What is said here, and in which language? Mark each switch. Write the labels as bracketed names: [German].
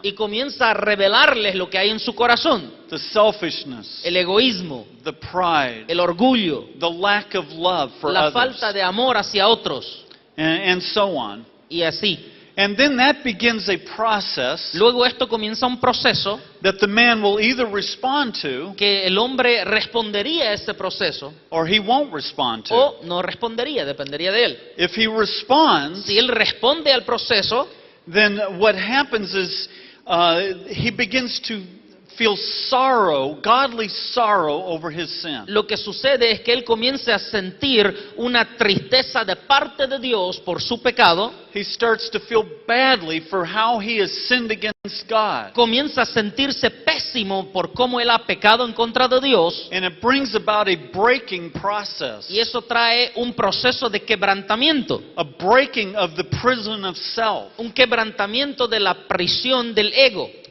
[Spanish] y comienza a revelarles lo que hay en su corazón. [English] The selfishness, [Spanish] El egoísmo, [English] the pride, [Spanish] el orgullo, [English] the lack of love for [Spanish] la [English] others, [Spanish] falta de amor hacia otros [English] and so on. [Spanish] y así. [English] And then that begins a process [Spanish] Luego esto comienza un proceso [English] that the man will either respond to [Spanish] que el hombre respondería a ese proceso [English] or he won't respond to. [Spanish] o no respondería, dependería de él. [English] If he responds, [Spanish] Si él responde al proceso, [English] then what happens is he begins to feel sorrow, godly sorrow over his sin. [Spanish] Lo que sucede es que él comienza a sentir una tristeza de parte de Dios por su pecado. [English] He starts to feel badly for how he has sinned against God. [Spanish] Comienza a sentirse pésimo por cómo él ha pecado en contra de Dios. [English] And it brings about a breaking process, [Spanish] Y eso trae un proceso de quebrantamiento. [English] a breaking of the prison of self. [Spanish] Un quebrantamiento de la prisión del ego.